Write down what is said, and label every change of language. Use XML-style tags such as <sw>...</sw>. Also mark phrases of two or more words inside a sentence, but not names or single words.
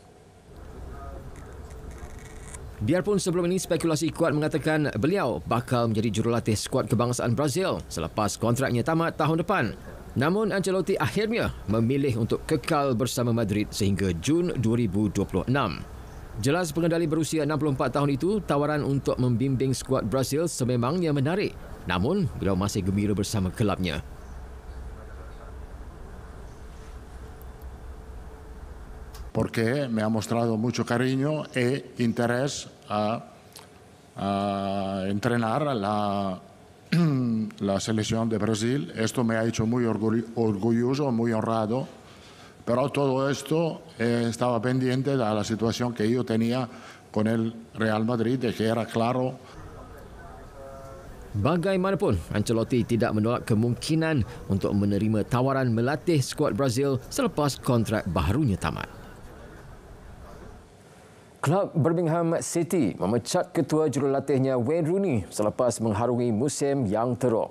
<ms>Biarpun sebelum ini spekulasi kuat mengatakan beliau bakal menjadi jurulatih skuad kebangsaan Brazil selepas kontraknya tamat tahun depan. Namun Ancelotti akhirnya memilih untuk kekal bersama Madrid sehingga Jun 2026. Jelas pengendali berusia 64 tahun itu, tawaran untuk membimbing skuad Brazil sememangnya menarik. Namun, beliau masih gembira bersama kelabnya.</ms> <es>Porque me ha mostrado mucho cariño e interés a entrenar la selección de Brasil. Esto me ha hecho muy orgulloso, muy honrado. Pero todo esto estaba pendiente de la situación que yo tenía con el Real Madrid, de que era claro</es> <ms>Bagaimanapun, Ancelotti tidak menolak kemungkinan untuk menerima tawaran melatih skuad Brazil selepas kontrak baharunya tamat. Klub Birmingham City memecat ketua jurulatihnya Wayne Rooney selepas mengharungi musim yang teruk.</ms>